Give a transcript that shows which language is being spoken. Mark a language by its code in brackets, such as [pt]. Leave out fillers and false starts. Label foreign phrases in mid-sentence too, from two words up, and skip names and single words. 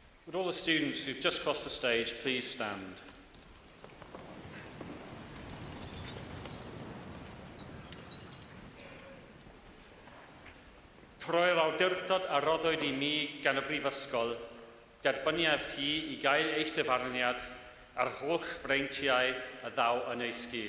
[en] Would all the students who've just crossed the stage please stand? [cy] Troi'r awdurdod a roddwyd I mi gan y Brifysgol, derbyniaf chi I gael eich dyfarniad a'r holl freintiau a ddaw yn ei sgil.